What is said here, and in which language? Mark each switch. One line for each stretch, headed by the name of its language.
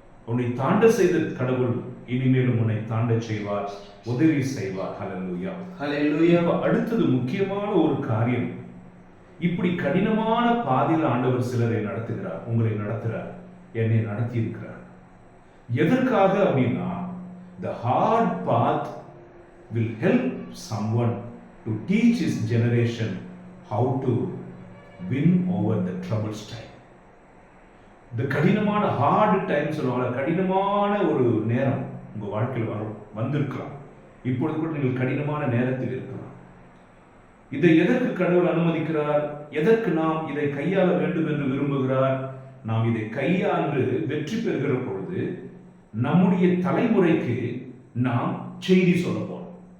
Tamil: உன்னை தாண்ட செய்த கடவுள் இனிமேலும் உன்னை தாண்ட செய்வார், உதவி செய்வார். ஹல்லேலூயா, ஹல்லேலூயா. அடுத்தது முக்கியமான ஒரு காரியம், இப்படி கடினமான பாதையில் ஆண்டவர் சிலரை நடத்துகிறார், உங்களை நடத்துகிறார், என்னை நடத்தி இருக்கிறார். எதற்காக அப்படின்னா,
English: the hard path will help someone to teach his generation how to win over the troubled time.
Tamil: இந்த கடினமான ஹார்ட் டைம் சொல்லுவாங்க, கடினமான ஒரு நேரம் உங்க வாழ்க்கையில் வந்திருக்கலாம். இப்பொழுது கூட நீங்கள் கடினமான நேரத்தில் இருக்கலாம். இதை எதற்கு கடவுள் அனுமதிக்கிறார்? எதற்கு நாம் இதை கையாள வேண்டும் என்று விரும்புகிறார்? நாம் இதை கையாண்டு வெற்றி பெறுகிற பொழுது நம்முடைய தலைமுறைக்கு நாம் செய்தி சொல்ல போறோம்.